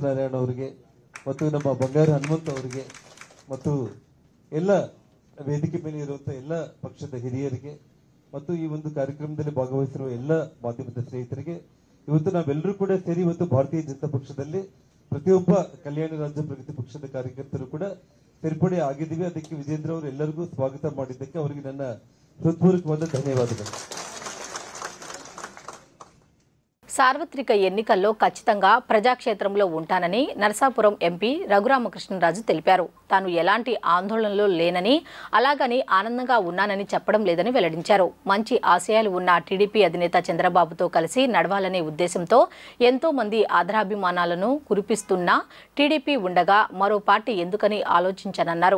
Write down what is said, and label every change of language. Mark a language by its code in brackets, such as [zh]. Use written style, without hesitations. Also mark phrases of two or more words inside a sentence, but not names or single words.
[kn] ನಾರಾಯಣ ಅವರಿಗೆ ಮತ್ತು ನಮ್ಮ ಬಂಗಾರ ಹನುಮಂತ್ ಅವರಿಗೆ ಮತ್ತು ಎಲ್ಲ ವೇದಿಕೆ ಮೇಲೆ ಇರುವಂತಹ ಎಲ್ಲ ಪಕ್ಷದ ಹಿರಿಯರಿಗೆ ಮತ್ತು ಈ ಒಂದು ಕಾರ್ಯಕ್ರಮದಲ್ಲಿ ಭಾಗವಹಿಸಿರುವ ಎಲ್ಲ ಮಾಧ್ಯಮದ ಸ್ನೇಹಿತರಿಗೆ, ಇವತ್ತು ನಾವೆಲ್ಲರೂ ಕೂಡ ಸೇರಿ ಇವತ್ತು ಭಾರತೀಯ ಜನತಾ ಪಕ್ಷದಲ್ಲಿ ಪ್ರತಿಯೊಬ್ಬ ಕಲ್ಯಾಣ ರಾಜ್ಯ ಪ್ರಗತಿ ಪಕ್ಷದ ಕಾರ್ಯಕರ್ತರು ಕೂಡ ಸೇರ್ಪಡೆ ಆಗಿದ್ದೀವಿ. ಅದಕ್ಕೆ ವಿಜೇಂದ್ರ ಅವರು ಎಲ್ಲರಿಗೂ ಸ್ವಾಗತ ಮಾಡಿದ್ದಕ್ಕೆ ಅವರಿಗೆ ನನ್ನ ಹೃತ್ಪೂರ್ವಕವಾದ ಧನ್ಯವಾದಗಳು. [te] సార్వత్రిక ఎన్నికల్లో ఖచ్చితంగా ప్రజాక్షేత్రంలో ఉంటానని నరసాపురం ఎంపీ రఘురామకృష్ణరాజు తెలిపారు. తాను ఎలాంటి ఆందోళనలో లేనని, అలాగని ఆనందంగా ఉన్నానని చెప్పడం లేదని వెల్లడించారు. మంచి ఆశయాలు ఉన్న టీడీపీ అధినేత చంద్రబాబుతో కలిసి నడవాలనే ఉద్దేశంతో ఎంతో మంది ఆదరాభిమానాలను కురిపిస్తున్న టీడీపీ ఉండగా మరో పార్టీ ఎందుకని ఆలోచించనన్నారు.